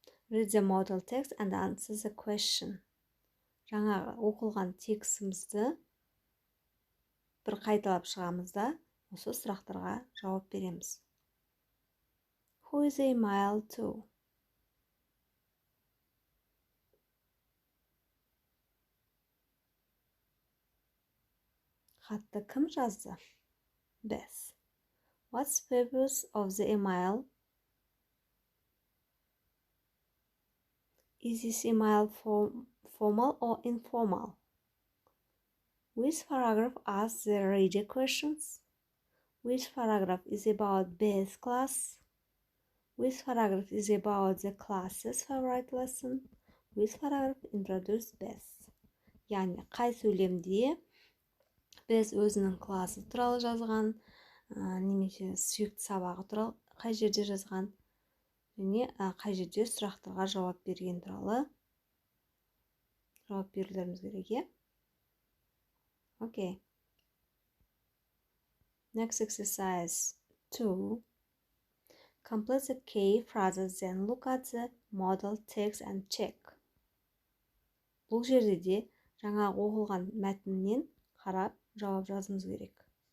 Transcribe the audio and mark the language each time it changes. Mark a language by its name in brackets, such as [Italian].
[English] Read the model text and answer the question. [Kazakh] Жаңағы оқылған текстімізді бір қайталап шығамыз да, осы сұрақтарға жауап береміз. [English] Who is the email to? [Kazakh] Хатты кім жазды? Beth. [English] What's the purpose of the email? Is this email formal or informal? Which paragraph asks the reader questions? Which paragraph is about Beth's class? Which paragraph is about the class's favorite lesson? Which paragraph introduces Beth? [Kazakh] Яғни, қай сөйлемде біз өзінің класы туралы жазған, немесе сүйікті сабағы туралы қай жерде жазған, және қай жерде сұрақтарға жауап берген туралы жауап берулеріміз керек, е? [English] Okay. Next exercise 2. Complete the key phrases, then look at the model text and check. [Kazakh] Бұл жерде де жаңа оқылған мәтіннен қарап жауап жазыңыз керек.